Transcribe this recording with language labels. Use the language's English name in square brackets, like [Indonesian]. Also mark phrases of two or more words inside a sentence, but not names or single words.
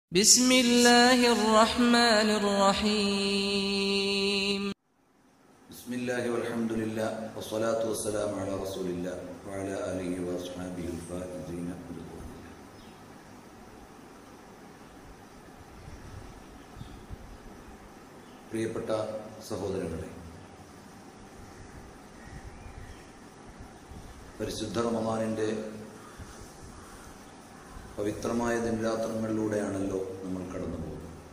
[Arabic] بسم الله الرحمن الرحيم بسم الله والحمد لله والصلاة والسلام على رسول الله وعلى آله وأصحابه الفائزين برضوان الله. [Malayalam] പ്രിയപ്പെട്ട സഹോദരങ്ങളെ, പരിശുദ്ധ റമദാനിന്റെ പവിത്രമായ ദിനരാത്രങ്ങളിലൂടെയാണല്ലോ നമ്മൾ കടന്നു പോകുന്നത്.